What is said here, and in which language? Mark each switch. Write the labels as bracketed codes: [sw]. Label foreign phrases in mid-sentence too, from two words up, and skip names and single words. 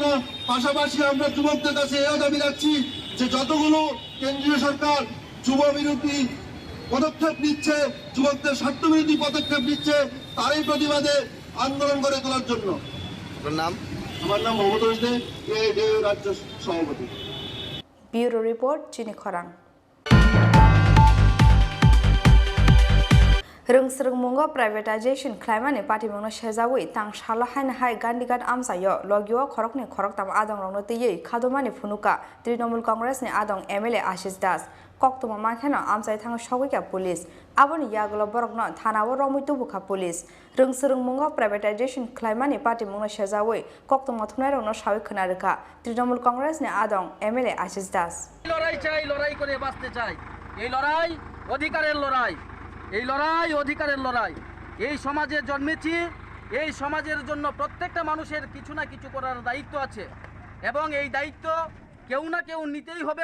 [bn] পাশাপাশি আমরা যুবকদের কাছে এও দাবি রাখছি যে যতগুলো কেন্দ্রীয় সরকার যুব বিরোধী পদক্ষেপ নিচ্ছে, যুবকদের স্বার্থ বিরোধী পদক্ষেপ নিচ্ছে, তারই প্রতিবাদে আন্দোলন করে তোলার জন্য। আমার নাম মমতা দে, AIDIO রাজ্য সভাপতি। [en] bureau report [trp] চিনি খরাং। रोंसरोंमुंगो प्राइवेटाइजेशन क्लाइमानि पार्टीमुंगनो सेजावै तां साला हाइन हाय गान्धीघाट आमसायो लगियो खरकनि खरकताम आदं रंनो तैयै खादमानि फुनुका तृणमूल कांग्रेसनि आदं MLA आशिष दास कक्तमा माखेनो आमसाय थाङो सगैका पुलिस आबोनि यागलो बरकनो थानावो रमै तुबुखा पुलिस रोंसरोंमुंगो प्राइवेटाइजेशन क्लाइमानि पार्टीमुंगनो सेजावै कक्तमा थुनाय रंनो सावै खोनारोखा तृणमूल कांग्रेसनि आदं MLA आशिष दास [bn] লড়াই চাই, লড়াই করে বাঁচতে চাই। এই লড়াই অধিকারের লড়াই, এই লড়াই অধিকারের লড়াই। এই সমাজে জন্মেছি, এই সমাজের জন্য প্রত্যেকটা মানুষের কিছু না কিছু করার দায়িত্ব আছে এবং এই দায়িত্ব কেউ না কেউ নিতেই হবে।